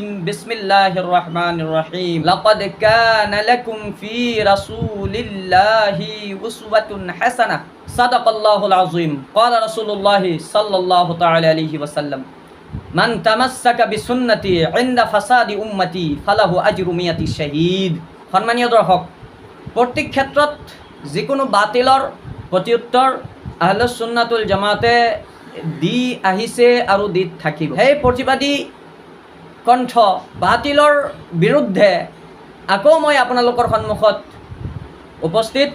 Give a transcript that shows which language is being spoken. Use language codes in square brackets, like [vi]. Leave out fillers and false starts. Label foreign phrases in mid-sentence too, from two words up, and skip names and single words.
[ar] بسم الله الرحمن الرحيم. لقد كان لكم في رسول الله أسوة حسنة. صدق الله العظيم. قال رسول الله صلى الله تعالى عليه وسلم، من تمسك بسنتي عند فساد أمتي فله أجر مائة شهيد. [as] সম্মানীয় দৰ্শক, প্ৰত্যেক ক্ষেত্ৰত যিকোনো বাতিলৰ প্ৰত্যুত্তৰ [ar] أهل السنة والجماعة [as] দি আহিছে আৰু দি থাকিব। সেই প্ৰতিবাদী কণ্ঠ বাতিলৰ বিৰুদ্ধে আকৌ মই আপোনালোকৰ সন্মুখত উপস্থিত।